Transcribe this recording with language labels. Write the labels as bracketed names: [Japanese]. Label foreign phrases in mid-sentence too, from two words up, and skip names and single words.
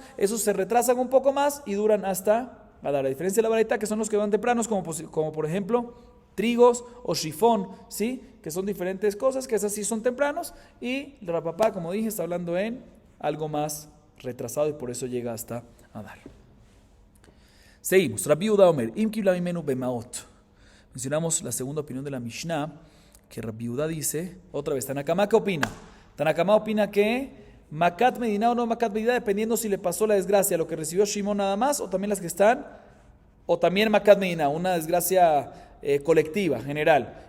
[Spanish] Esos se retrasan un poco más y duran hasta a la diferencia de la Baraitá, que son los que van tempranos, como por ejemplo trigos o shifón, ¿sí? Que son diferentes cosas, que esas sí son tempranos, y el Rapapá, como dije, está hablando en algo más retrasado y por eso llega hasta Adar. Seguimos. [Hebrew] רבי יהודה אומר, אם קיבלה ממנו במעות. [Spanish] Mencionamos la segunda opinión de la Mishnah, que Rabbi Yehuda dice, otra vez, Tanakama, ¿qué opina? Tanakama opina que [Hebrew] מכת מדינה [Spanish] o no [Hebrew] מכת מדינה, [Spanish] dependiendo si le pasó la desgracia, lo que recibió Shimon nada más, o también las que están, o también Makat Medina, una desgracia colectiva, general.